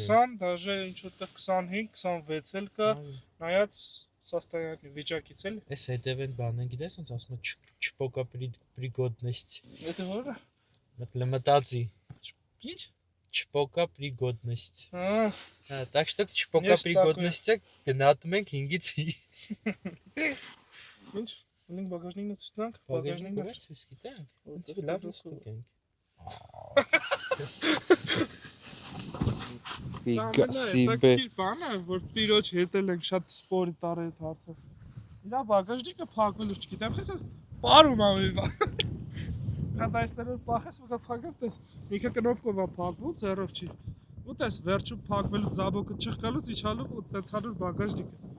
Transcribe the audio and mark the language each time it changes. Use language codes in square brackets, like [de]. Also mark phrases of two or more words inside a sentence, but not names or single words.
[hy] 20, դաժե ինչ որտեղ 25, 26 էլ կա, նայած состояние վիճակից էլ։ Այս հետևեն բանն գիտես ոնց ասում է չպոկա пригодность։ Դա ո՞ր է։ Մտածի։ Ինչ։ Չպոկա пригодность։ Հա։ [ru] Так что [hy] չպոկա пригодность-ը գնահատում ենք 5-ից 5։ Ինչ։ Ունենք բագաժնիկն ցուցնանք, բագաժնիկը վերցես գիտենք։ Ոնց լավ նստենք։ Ֆիգասիբե։ Բանը որ տիրոջ հետել ենք շատ սպորի տարի այդ հարցը։ Իրա բագաժնիկը փակվելու չգիտեմ, խես պարում ամի բան։ Հա դայստերով փախես ու կփակավ տես։ Ինքը կնոպկով է փակվում, ձեռով չի։ Ու տես վերջում փակվելու ձաբոկը չխկալուց իջալու ու տենթանուր բագաժնիկը։